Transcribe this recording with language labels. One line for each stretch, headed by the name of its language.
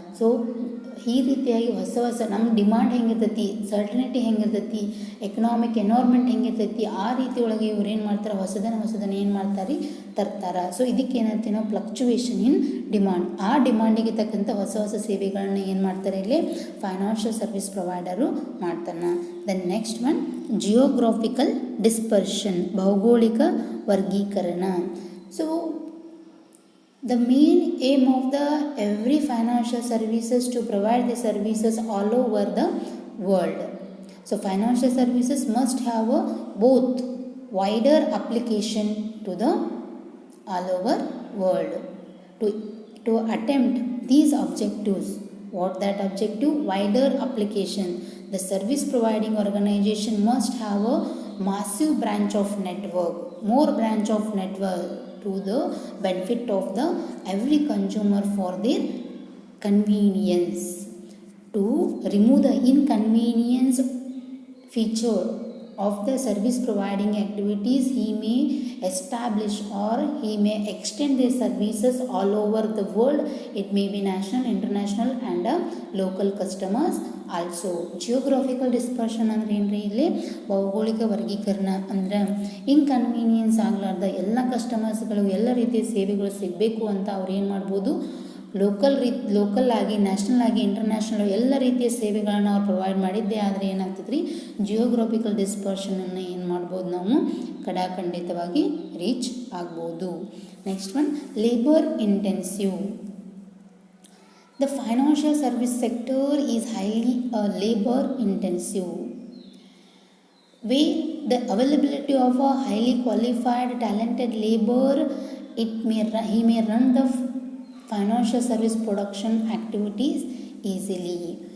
Kannada: So ಈ ರೀತಿಯಾಗಿ ಹೊಸ ನಮ್ಮ ಡಿಮಾಂಡ್ ಹೆಂಗಿರ್ತೈತಿ, ಸರ್ಟನಿಟಿ ಹೆಂಗಿರ್ತೈತಿ, ಎಕನಾಮಿಕ್ ಎನ್ವೈರ್ಮೆಂಟ್ ಹೆಂಗಿರ್ತೈತಿ, ಆ ರೀತಿ ಒಳಗೆ ಇವ್ರು ಏನು ಮಾಡ್ತಾರೆ, ಹೊಸದನ್ನು ಏನು ಮಾಡ್ತಾರೆ, ತರ್ತಾರೆ. ಸೊ ಇದಕ್ಕೆ ಏನಂತೀವಿ ನಾವು
English: Fluctuation in demand.
Kannada: ಆ ಡಿಮಾಂಡಿಗೆ ತಕ್ಕಂಥ ಹೊಸ ಸೇವೆಗಳನ್ನ ಏನು ಮಾಡ್ತಾರೆ, ಇಲ್ಲಿ ಫೈನಾನ್ಷಿಯಲ್ ಸರ್ವಿಸ್ ಪ್ರೊವೈಡರು ಮಾಡ್ತಾನೆ.
English: then next one geographical dispersion,
Kannada: ಭೌಗೋಳಿಕ ವರ್ಗೀಕರಣ.
English: So the main aim of the every financial services to provide the services all over the world. So financial services must have a both wider application to the all over world. To attempt these objectives, what that objective? Wider application. The service providing organization must have a massive branch of network, more branch of network to the benefit of the every consumer for their convenience. To remove the inconvenience feature of the service providing activities, he may establish or he may extend their services all over the world. It may be national, international and local customers also.
Kannada: Geographical dispersion ಅಂದ್ರೆ ಏನ್ರಿ, ಇಲ್ಲಿ ಭೌಗೋಳಿಕ ವರ್ಗೀಕರಣ ಅಂದ್ರೆ inconvenience ಆಗಲಾರ್ದ ಎಲ್ಲ ಕಸ್ಟಮರ್ಸ್ಗಳು ಎಲ್ಲ ರೀತಿಯ ಸೇವೆಗಳು ಸಿಗಬೇಕು ಅಂತ ಅವ್ರು ಏನು ಮಾಡ್ಬೋದು, ಲೋಕಲ್ ಆಗಿ, ನ್ಯಾಷನಲ್ ಆಗಿ, ಇಂಟರ್ನ್ಯಾಷನಲ್ ಎಲ್ಲ ರೀತಿಯ ಸೇವೆಗಳನ್ನು ಅವ್ರು ಪ್ರೊವೈಡ್ ಮಾಡಿದ್ದೇ ಆದರೆ ಏನಾಗ್ತದೆ ರೀ, ಜಿಯೋಗ್ರಾಫಿಕಲ್ ಡಿಸ್ಪರ್ಷನನ್ನು ಏನು ಮಾಡ್ಬೋದು, ನಾವು ಖಂಡಿತವಾಗಿ ರೀಚ್ ಆಗ್ಬೋದು.
English: Next one labour intensive. The financial service sector is highly labor intensive, where the availability of a highly qualified talented labor, he may run the financial service production activities easily.